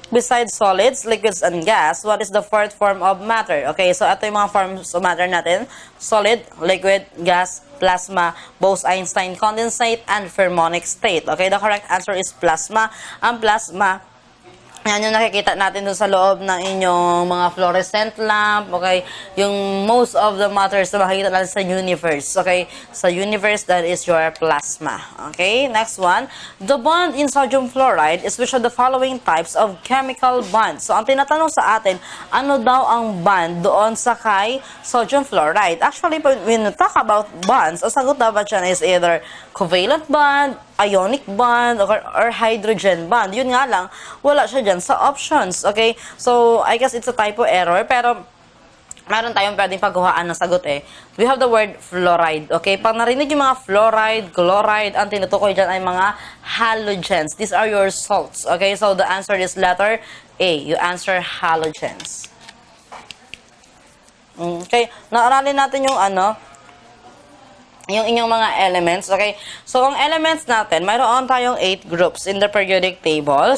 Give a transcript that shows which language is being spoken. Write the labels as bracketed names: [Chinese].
[English] Besides solids, liquids, and gas, what is the fourth form of matter? Okay, so ito yung mga forms of matter natin. Solid, liquid, gas, plasma, Bose-Einstein condensate, and fermonic state. Okay, the correct answer is plasma. [Filipino] Ang plasma, yan yung nakikita natin dun sa loob ng inyong mga fluorescent lamp, okay? Yung most of the matters na makikita natin sa universe, okay? Sa universe, [English] that is your plasma, okay? Next one, the bond in sodium fluoride is which of the following types of chemical bonds? [Filipino] So, ang tinatanong sa atin, ano daw ang bond doon sa kay sodium fluoride? Actually, [English] when we talk about bonds, [Filipino] ang sagot dapat dyan is either covalent bond, ionic bond, or hydrogen bond. Yun nga lang, wala siya dyan sa options. Okay? [English] So, I guess it's a typo error, [Filipino] pero meron tayong pwedeng pagkuhaan ng sagot eh. [English] We have the word fluoride. Okay? [Filipino] Pag narinig yung mga fluoride, chloride, ang tinutukoy dyan ay mga halogens. [English] These are your salts. Okay? So, the answer is letter A. You answer halogens. [Filipino] Okay? Naaralin natin yung yung inyong mga elements, okay? So, ang elements natin, mayroon tayong [English] 8 groups in the periodic table.